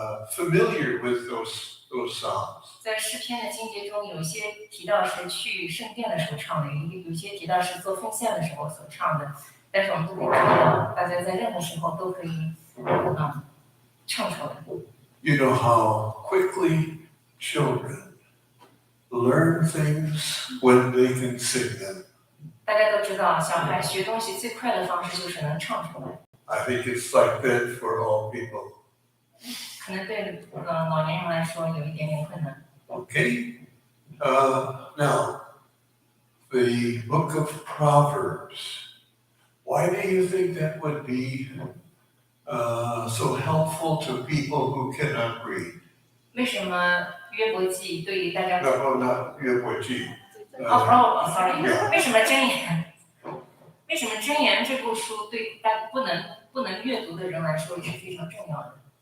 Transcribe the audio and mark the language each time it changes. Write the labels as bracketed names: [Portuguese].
[English] familiar with those songs. [Chinese] 在诗篇的经节中，有些提到是去圣殿的时候唱的，有些提到是做奉献的时候所唱的。但是我们都可以看到，大家在任何时候都可以唱出来。 [English] You know how quickly children learn things when they can sing them. [Chinese] 大家都知道，小孩学东西最快的方式就是能唱出来。 [English] I think it's like that for all people. [Chinese] 可能对老年人来说有一点点困难。 [English] Okay. Now, the book of Proverbs. Why do you think that would be so helpful to people who cannot read? [Chinese] 为什么约伯记对于大家 [English] No, not 约伯记。 [Chinese] sorry， 为什么箴言？为什么箴言这部书对大不能阅读的人来说也是非常重要的？